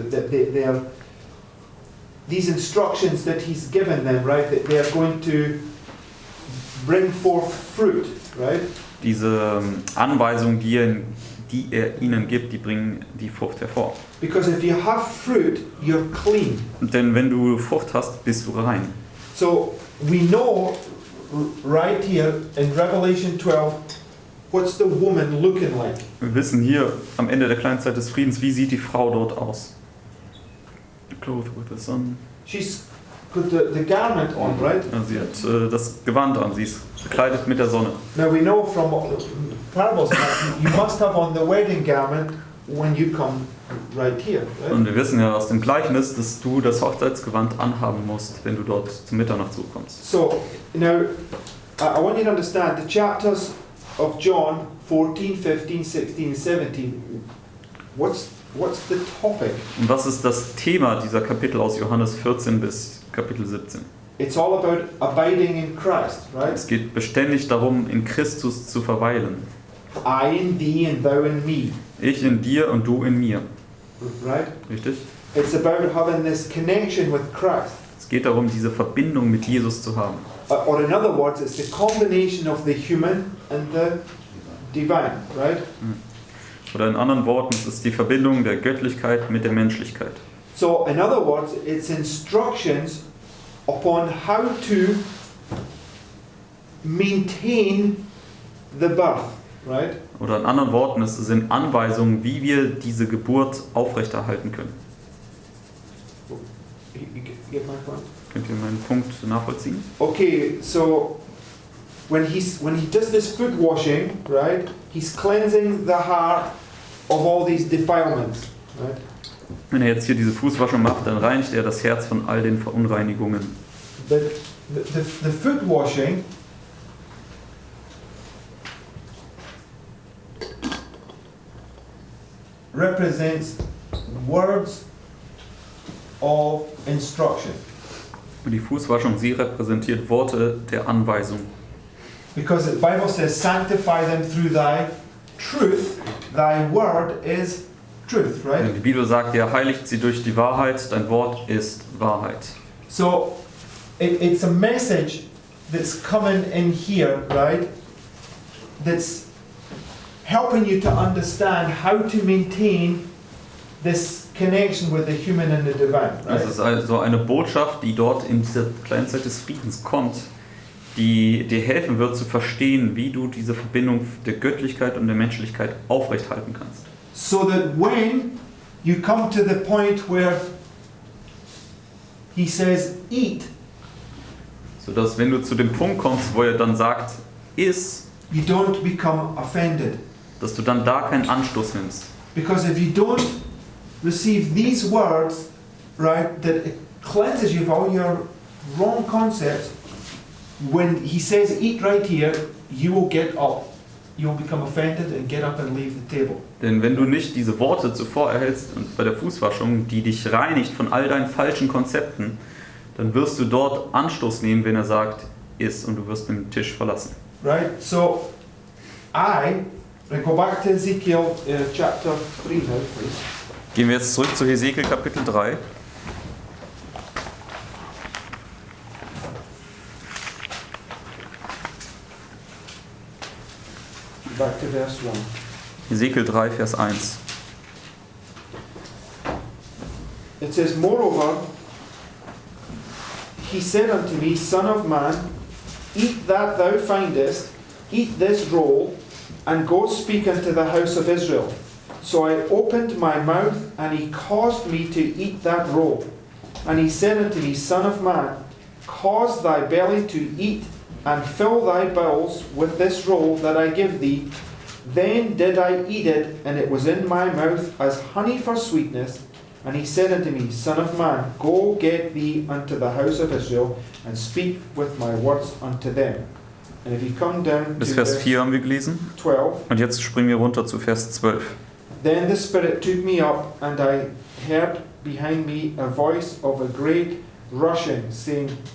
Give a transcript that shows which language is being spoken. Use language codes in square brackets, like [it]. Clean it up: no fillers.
[en] That they are these instructions that he's given them, right? That they are going to bring forth fruit, right? [de] Diese Anweisungen, die er ihnen gibt, die bringen die Frucht hervor. [en] Because if you have fruit, you're clean. [de] Denn wenn du Frucht hast, bist du rein. [en] So we know right here in Revelation 12, what's the woman looking like? [de] Wir wissen hier am Ende der kleinen Zeit des Friedens, wie sieht die Frau dort aus? [en] Clothed with the sun. She's got the garment on, right? [de] Ja, sie hat das Gewand an, sie ist bekleidet mit der Sonne. [en] Now we know from parables that you must have on the wedding garment when you come right here, right? [de] Und wir wissen ja aus dem Gleichnis, dass du das Hochzeitsgewand anhaben musst, wenn du dort zum Mitternacht zukommst. [en] So now I want you to understand the chapters of John 14, 15, 16, 17. What's what's the topic? [de] Und was ist das Thema dieser Kapitel aus Johannes 14 bis Kapitel 17? [en] It's all about abiding in Christ, right? [de] Es geht beständig darum, in Christus zu verweilen. [en] I in thee and thou in me, [de] Ich in dir und du in mir. [en] right? [de] Richtig? [en] It's about having this connection with Christ. [de] Es geht darum, diese Verbindung mit Jesus zu haben. [en] Or in other words, it's the combination of the human and the divine, right? [de] Oder in anderen Worten, es ist die Verbindung der Göttlichkeit mit der Menschlichkeit. [en] So, in other words, it's instructions upon how to maintain the birth, right? [de] Oder in anderen Worten, es sind Anweisungen, wie wir diese Geburt aufrechterhalten können. [en] You get my point? [de] Könnt ihr meinen Punkt nachvollziehen? [en] Okay, so when he does this foot washing, right? He's cleansing the heart of all these defilements, right? [de] Wenn er jetzt hier diese Fußwaschung macht, dann reinigt er das Herz von all den Verunreinigungen. [en] But the foot washing represents words of instruction. [de] Und die Fußwaschung, sie repräsentiert Worte der Anweisung. [en] Because the Bible says, sanctify them through thy truth. Thy word is truth, [de] Denn [en] right? [de] die Bibel sagt ja, heiligt sie durch die Wahrheit, dein Wort ist Wahrheit. [en] So it's a message that's coming in here, right? That's helping you to understand how to maintain this connection with the human and the divine, right? [de] Es ist also eine Botschaft, die dort in dieser kleinen Zeit des Friedens kommt, die dir helfen wird zu verstehen, wie du diese Verbindung der Göttlichkeit und der Menschlichkeit aufrechthalten kannst. [en] So that when you come to the point where he says, eat, [de] Sodass, wenn du zu dem Punkt kommst, wo er dann sagt, iss, [en] you don't become offended. [de] dass du dann da keinen Anstoß nimmst. [en] Because if you don't receive these words, right, that it cleanses you of all your wrong concepts, when he says eat right here, you will get up. You will become offended and get up and leave the table. [de] Denn wenn du nicht diese Worte zuvor erhältst und bei der Fußwaschung, die dich reinigt von all deinen falschen Konzepten, dann wirst du dort Anstoß nehmen, wenn er sagt, iss, und du wirst den Tisch verlassen. [en] Right? So, go back to Ezekiel chapter 3 now, please. [de] Gehen wir jetzt zurück zu Hesekiel Kapitel 3. [en] Back to verse 1. [de] Hesekiel 3, Vers 1. [en] It says, moreover, he said unto me, Son of man, eat that thou findest, eat this roll, and go speak unto the house of Israel. So I opened my mouth, and he caused me to eat that roll. And he said unto me, Son of man, cause thy belly to eat, and fill thy bowels with this roll that I give thee. Then did I eat it, and it was in my mouth as honey for sweetness. And he said unto me, Son of man, go get thee unto the house of Israel, and speak with my words unto them. And if you come down [de] Bis [en] to [de] Vers [en] verse [de] 4 haben wir gelesen. [en] 12, [de] Und jetzt springen wir runter zu Vers 12. [en] then the Spirit took me up, and I heard behind me a voice of a great rushing, saying,